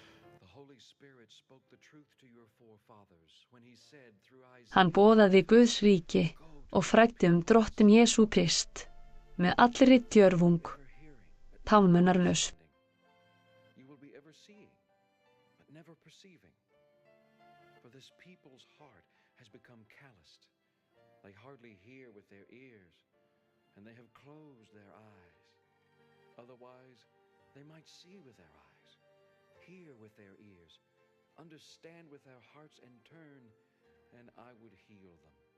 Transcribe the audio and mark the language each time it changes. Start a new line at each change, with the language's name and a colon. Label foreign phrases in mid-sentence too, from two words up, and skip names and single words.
Icelandic: Hann boðaði Guðs ríki og fræddi Drottin Jesú Krist með allri djörfung, támunarlaust.
English: perceiving. For this people's heart has become calloused. They hardly hear with their ears, and they have closed their eyes. Otherwise, they might see with their eyes, hear with their ears, understand with their hearts, and turn, and I would heal them.